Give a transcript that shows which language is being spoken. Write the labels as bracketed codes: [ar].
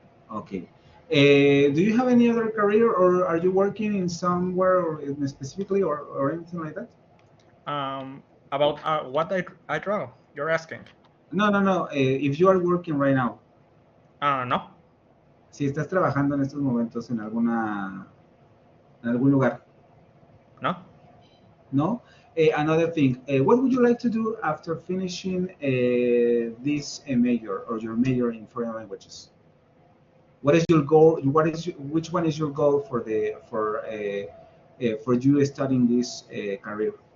[en] Okay. Do you have any other career, or are you working in somewhere or specifically, or anything like that? About what I draw, you're asking. No, no, no. If you are working right now, No, [es] si estás trabajando en estos momentos en algún lugar, no. ¿no? [en] Another thing, what would you like to do after finishing this major or your major in foreign languages? What is your goal? Which one is your goal for you studying this career?